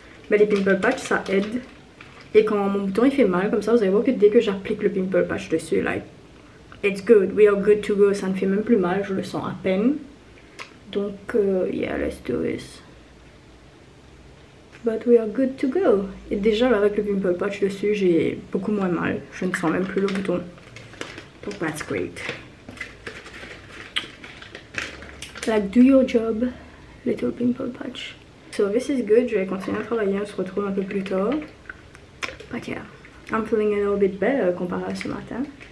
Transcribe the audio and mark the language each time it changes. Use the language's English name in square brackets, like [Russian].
[French] Bah, les pimple patch, ça aide. Et quand mon bouton il fait mal comme ça, vous allez voir que dès que j'applique le pimple patch dessus, [English] like, it's good, we are good to go. [French] Ça ne fait même plus mal, je le sens à peine. Donc, [English] yeah, let's do this. But we are good to go. [French] Et déjà, là, avec le pimple patch dessus, j'ai beaucoup moins mal. Je ne sens même plus le bouton. Donc, [English] that's great. Like, do your job, little pimple patch. So, this is good. [French] Je vais continuer à travailler. On se retrouve un peu plus tard. [English] But yeah, I'm feeling a little bit better [French] comparé à ce matin.